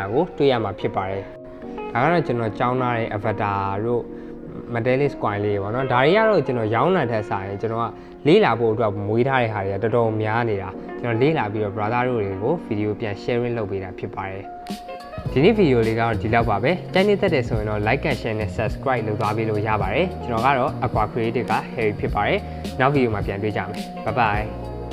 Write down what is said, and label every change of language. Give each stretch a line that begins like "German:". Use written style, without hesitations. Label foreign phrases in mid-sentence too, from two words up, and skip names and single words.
Burmese: ကိုတွေ့ရမှာဖြစ်ပါတယ်ဒါကတော့ကျွန်တော်ကြောင်းထားတဲ့ avatar တို့ Metallic Squire လေးပေါ့နော်ဒါတွေကတော့ကျွန်တော်ရောင်းနိုင်တဲ့စာရင်ကျွန်တော်ကလေးလာဖို့အတွက်မွေးထားတဲ့ဟာတွေကတော်တော်များနေတာကျွန်တော်လေးလာပြီးတော့ brother တို့တွေကိုဗီဒီယိုပြန် sharing လုပ်ပေးတာဖြစ်ပါတယ်ဒီနေ့ဗီဒီယိုလေးကတော့ဒီလောက်ပါပဲကြိုက်နေတတ်တယ်ဆိုရင်တော့
English: like and share
Burmese: နဲ့ subscribe လုပ်သွားပေးလို့ရပါတယ်ကျွန်တော်ကတော့ Aqua Creative က Harry ဖြစ်ပါတယ်နောက်ဗီဒီယိုမှာပြန်တွေ့ကြမယ်
English: bye bye